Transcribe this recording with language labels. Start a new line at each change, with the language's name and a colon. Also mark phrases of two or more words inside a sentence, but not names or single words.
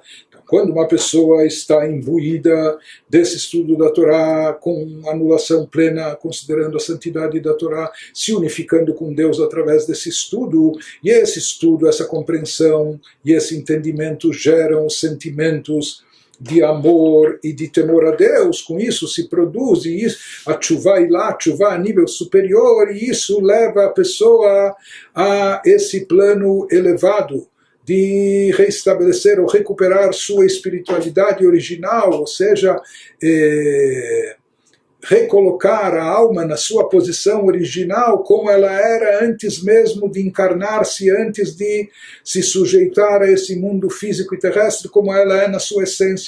Portuguese: Quando uma pessoa está imbuída desse estudo da Torá, com anulação plena, considerando a santidade da Torá, se unificando com Deus através desse estudo, e esse estudo, essa compreensão e esse entendimento geram sentimentos de amor e de temor a Deus. Com isso se produz a
Hebrew: תשובה עילאה,
Portuguese: tshuva a nível superior, e isso leva a pessoa a esse plano elevado de reestabelecer ou recuperar sua espiritualidade original, ou seja, recolocar a alma na sua posição original, como ela era antes mesmo de encarnar-se, antes de se sujeitar a esse mundo físico e terrestre, como ela é na sua essência.